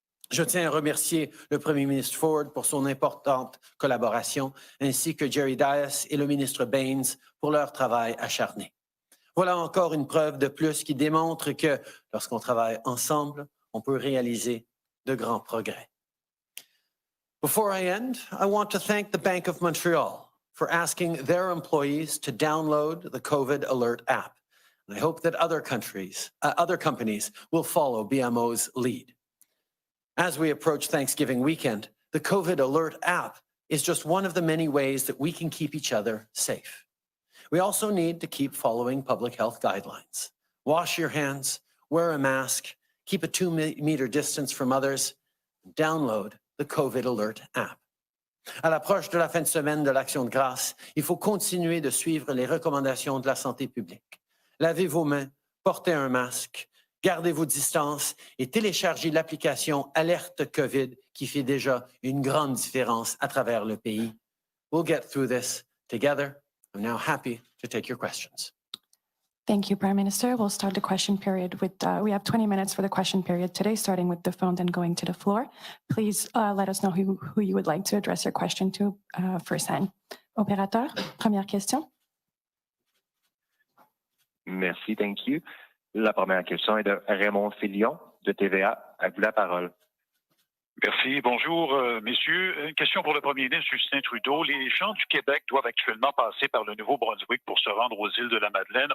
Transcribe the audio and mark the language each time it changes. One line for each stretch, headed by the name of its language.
French: Je tiens à remercier le Premier ministre Ford pour son importante collaboration, ainsi que Jerry Dias et le ministre Bains pour leur travail acharné. Voilà encore une preuve de plus qui démontre que lorsqu'on travaille ensemble, on peut réaliser de grands progrès.
English: Before I end, I want to thank the Bank of Montreal for asking their employees to download the COVID Alert app. And I hope that other companies will follow BMO's lead. As we approach Thanksgiving weekend, the COVID Alert app is just one of the many ways that we can keep each other safe. We also need to keep following public health guidelines. Wash your hands, wear a mask, keep a 2-meter distance from others, download the COVID Alert app.
French: À l'approche de la fin de semaine de l'Action de grâce, il faut continuer de suivre les recommandations de la santé publique. Lavez vos mains, portez un masque, gardez vos distances et téléchargez l'application Alerte COVID qui fait déjà une grande différence à travers le pays.
English: We'll get through this together. I'm now happy to take your questions. Thank you, Prime Minister. We'll start the question period with, we have 20 minutes for the question period today, starting with the phone, then going to the floor. Please let us know who you would like to address your question to firsthand.
French: Opérateur, première question.
English: Merci, thank you.
French: La première question est de Raymond Filion de TVA. À vous la parole. Merci. Bonjour, messieurs. Une question pour le premier ministre Justin Trudeau. Les gens du Québec doivent actuellement passer par le Nouveau-Brunswick pour se rendre aux îles de la Madeleine.